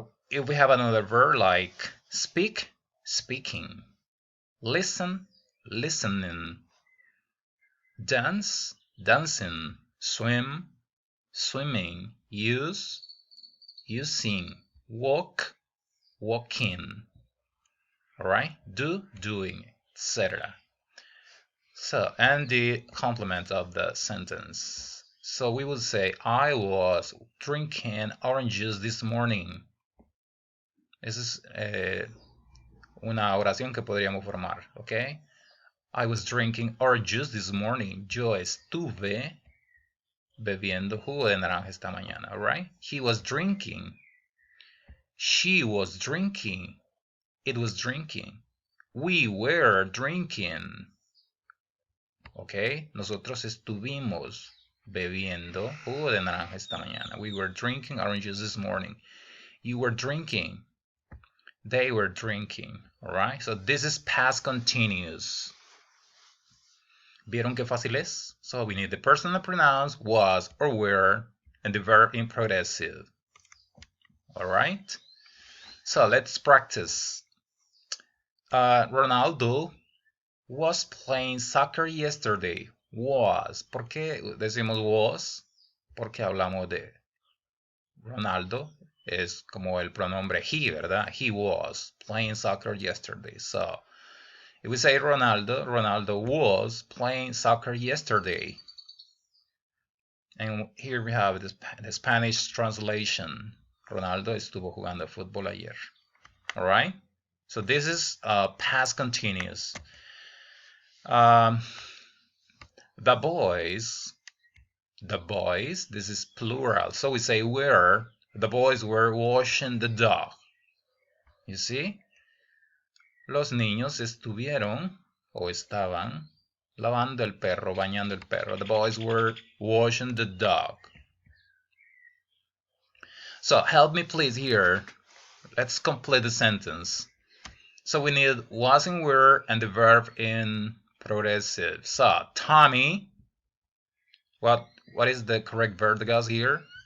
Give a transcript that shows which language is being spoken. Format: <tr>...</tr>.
<en>If we have another verb like speak, speaking, listen, listening, dance, dancing, swim, swimming, use, using, walk, walking, all right? Do, doing, etc. So, and the complement of the sentence. So we would say, I was drinking orange juice this morning.</en> <es>Esa es una oración que podríamos formar, ¿ok?</es> <en>I was drinking orange juice this morning.</en> <es>Yo estuve bebiendo jugo de naranja esta mañana, right?</es> <en>He was drinking. She was drinking. It was drinking. We were drinking. ¿Ok?</en> <es>Nosotros estuvimos bebiendo jugo de naranja esta mañana.</es> <en>We were drinking oranges this morning. You were drinking. They were drinking. Alright? So this is past continuous.</en> <es>¿Vieron qué fácil es?</es> <en>So we need the personal pronouns was or were and the verb in progressive. Alright? So let's practice. Ronaldo was playing soccer yesterday.</en> <es>Was. ¿Por qué decimos was? Porque hablamos de Ronaldo. Es como el pronombre he, ¿verdad?</es> <en>He was playing soccer yesterday. So, if we say Ronaldo, Ronaldo was playing soccer yesterday. And here we have the Spanish translation.</en> <es>Ronaldo estuvo jugando fútbol ayer.</es> <en>All right? So this is past continuous. The boys, this is plural. So we say were, the boys were washing the dog. You see?</en> <es>Los niños estuvieron o estaban lavando el perro, bañando el perro.</es> <en>The boys were washing the dog. So help me please here. Let's complete the sentence. So we need was in were and the verb in progressive. So Tommy, what is the correct verb, guys, here?</en>